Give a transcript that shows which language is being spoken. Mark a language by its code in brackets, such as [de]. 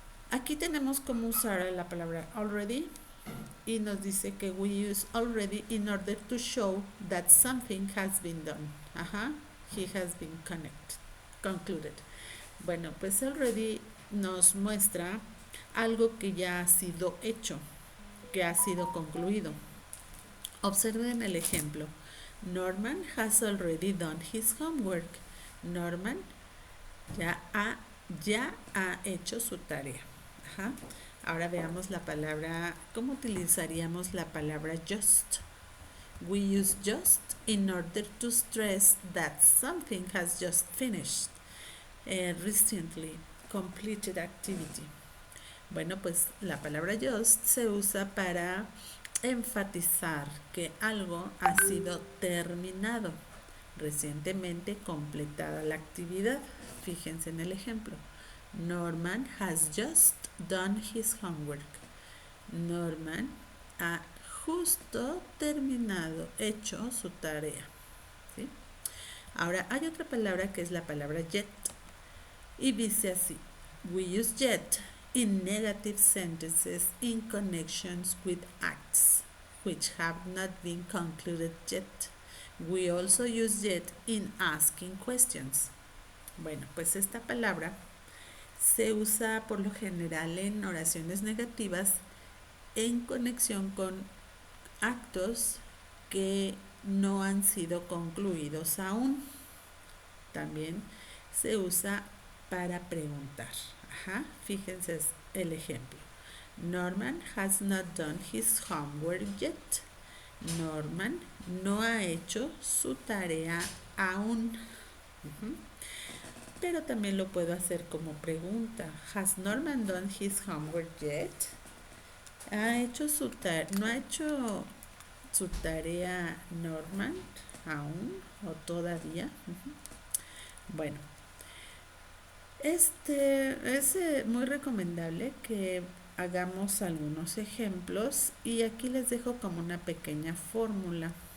[es] Aquí tenemos cómo usar la palabra already, y nos dice que [en] we use already in order to show that something has been done. He has been concluded. [es] Bueno, pues already nos muestra algo que ya ha sido hecho, que ha sido concluido. Observen el ejemplo. [en] Norman has already done his homework. [es] Norman ya ha hecho su tarea. Ahora veamos la palabra, ¿cómo utilizaríamos la palabra just? [en] We use just in order to stress that something has just finished a recently completed activity. [es] Bueno, pues la palabra just se usa para enfatizar que algo ha sido terminado, recientemente completada la actividad. Fíjense en el ejemplo. Norman has just done his homework. Norman ha justo terminado, hecho su tarea. ¿Sí? Ahora hay otra palabra que es la palabra yet, y dice así: [en] we use yet in negative sentences in connections with acts which have not been concluded yet. We also use yet in asking questions. [es] Bueno, pues esta palabra se usa por lo general en oraciones negativas en conexión con actos que no han sido concluidos aún. También se usa para preguntar. Fíjense el ejemplo. [en] Norman has not done his homework yet. [es] Norman no ha hecho su tarea aún. Pero también lo puedo hacer como pregunta. [en] Has Norman done his homework yet? [es] ¿No ha hecho su tarea Norman aún o todavía? Bueno, es muy recomendable que hagamos algunos ejemplos, y aquí les dejo como una pequeña fórmula.